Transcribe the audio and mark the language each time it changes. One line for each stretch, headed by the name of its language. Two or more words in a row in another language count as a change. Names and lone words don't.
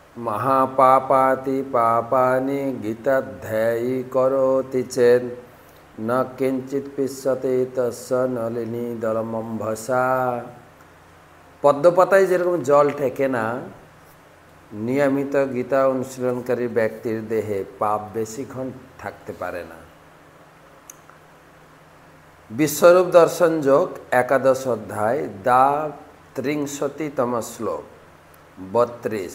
Sanskrit: महापापाति पापानि गीताध्यायी करोति चेत् न किंचित पिस्यते तस्य नलिनी दलमम्भसा।
Bangla: পদ্ম পাতায় যেরকম জল ঠেকে না, নিয়মিত গীতা অনুশীলনকারী ব্যক্তির দেহে পাপ বেশিক্ষণ থাকতে পারে না। বিশ্বরূপ দর্শন যোগ একাদশ অধ্যায় দা 63তম শ্লোক 32।